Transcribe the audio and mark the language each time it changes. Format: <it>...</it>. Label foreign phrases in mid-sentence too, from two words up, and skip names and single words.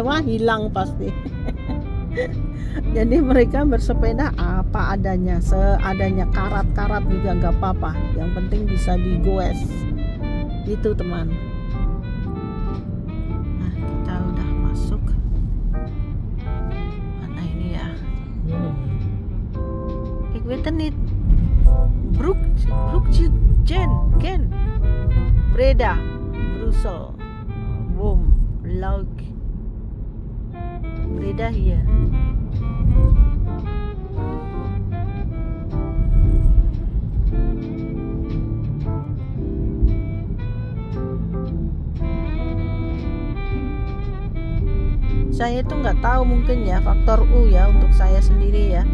<id>Takutnya kalau mewah hilang pasti. Jadi mereka bersepeda apa adanya, seadanya, karat-karat juga nggak apa-apa, yang penting bisa digoes. Itu teman. Nah, kita udah masuk. Mana ini ya?</id> <nl>Ik weet het niet. Gen, Breda, Brussel, Boom, Luik, Breda hier.</nl> <id>Saya tuh nggak tahu, mungkin ya faktor U ya untuk saya sendiri ya.</id>